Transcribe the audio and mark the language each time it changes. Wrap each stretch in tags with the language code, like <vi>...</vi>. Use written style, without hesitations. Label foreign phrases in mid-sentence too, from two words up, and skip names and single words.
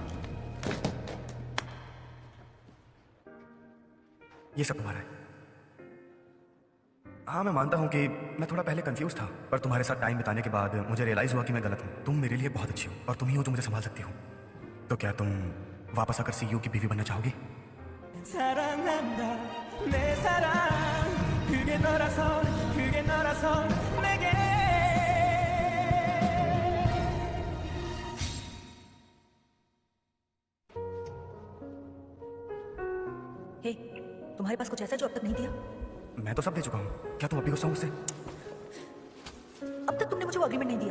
<hi>ये सब तुम्हारा है। हाँ, मैं मानता हूं कि मैं थोड़ा पहले कंफ्यूज था, पर तुम्हारे साथ टाइम बिताने के बाद मुझे रियलाइज हुआ कि मैं गलत हूं। तुम मेरे लिए बहुत अच्छी हो और तुम ही हो जो मुझे संभाल सकती हो। तो क्या तुम वापस आकर सीईओ की बीवी बनना चाहोगी?</hi> <ko>사랑한다 내 사랑 그게 너라서 내게</ko> <hi>हे, तुम्हारे पास कुछ ऐसा जो अब तक नहीं दिया? मैं तो सब दे चुका हूँ। क्या तुम अभी गुस्सा हो मुझसे? अब तक तुमने मुझे वो एग्रीमेंट नहीं दिया।</hi>